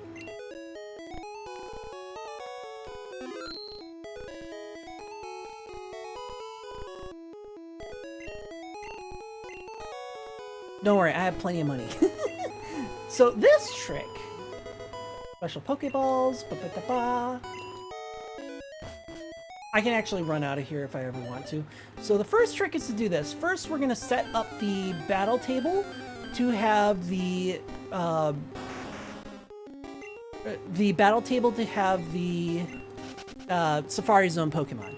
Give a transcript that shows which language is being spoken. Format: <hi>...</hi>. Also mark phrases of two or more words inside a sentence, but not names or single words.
<en>Don't worry, I have plenty of money. So this trick, special Pokeballs, ba-ba-da-ba. I can actually run out of here if I ever want to. So the first trick is to do this. First, we're gonna set up the battle table to have the Safari Zone Pokemon.</en>